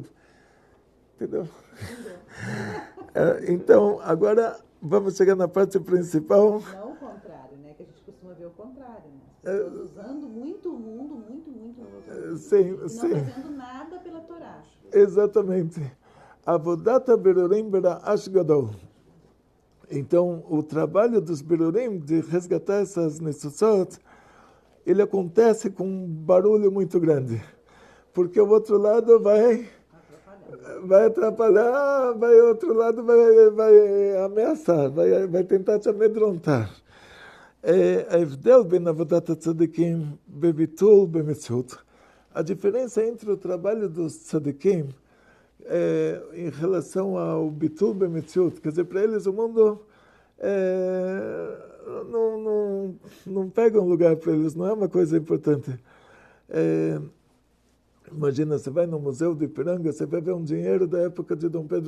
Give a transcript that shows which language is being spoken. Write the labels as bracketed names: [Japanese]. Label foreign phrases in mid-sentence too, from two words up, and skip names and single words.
[Portuguese] Entendeu? Então, agora vamos chegar na parte principal. Não o contrário, né? Que a gente costuma ver o contrário, né? As pessoas usando muito o mundo, muito sim, e não sim. fazendo nada pela Torá. Exatamente. [Hebrew] עבודת בירורים ברעש גדול. [Portuguese] Então, o trabalho dos berurim, de resgatar essas nessussot, ele acontece com um barulho muito grande. Porque o outro lado vai atrapalhar, o outro lado vai ameaçar, vai tentar te amedrontar. [Hebrew] ההבדל בין עבודת הצדיקים בביטול במציאות, [Portuguese] a diferença entre o trabalho dos tzadikim em relação ao [Hebrew] ביטול במציאות, [Portuguese] quer dizer, para eles o mundo não pega um lugar para eles, não é uma coisa importante. Imagina, você vai no Museu de Ipiranga, você vai ver um dinheiro da época de Dom Pedro I.